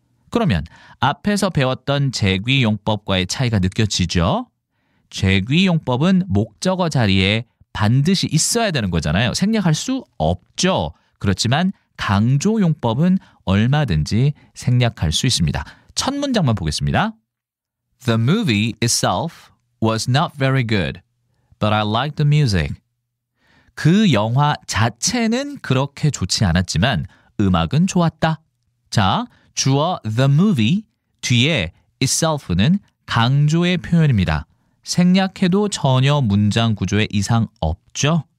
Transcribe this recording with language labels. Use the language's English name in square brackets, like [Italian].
[Korean] 그러면 앞에서 배웠던 재귀용법과의 차이가 느껴지죠? 재귀용법은 목적어 자리에 반드시 있어야 되는 거잖아요. 생략할 수 없죠. 그렇지만 강조용법은 얼마든지 생략할 수 있습니다. 첫 문장만 보겠습니다. [English] The movie itself was not very good, but I liked the music. [Korean] 그 영화 자체는 그렇게 좋지 않았지만 음악은 좋았다. 자, 주어 the movie 뒤에 itself는 강조의 표현입니다. 생략해도 전혀 문장 구조에 이상 없죠?